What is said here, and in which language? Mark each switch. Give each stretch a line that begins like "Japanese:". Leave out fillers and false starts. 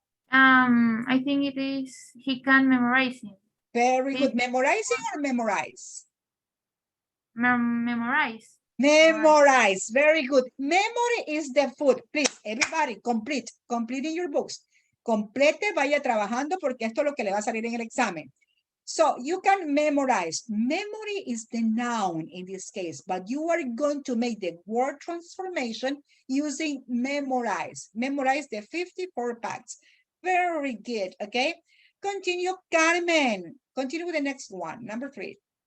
English: I think it is, he can memorize it. Very good. Memorizing or memorize? Memorize. Memorize. Very good. Memory is the food. Please, everybody, complete in your books.
Spanish: Complete, vaya trabajando porque esto es lo que le va a salir en el examen.
English: So you can memorize. Memory is the noun in this case, but you are going to make the word transformation using memorize. Memorize the 54 facts. Very good, okay? Continue, Carmen. Continue with the next one, number 3.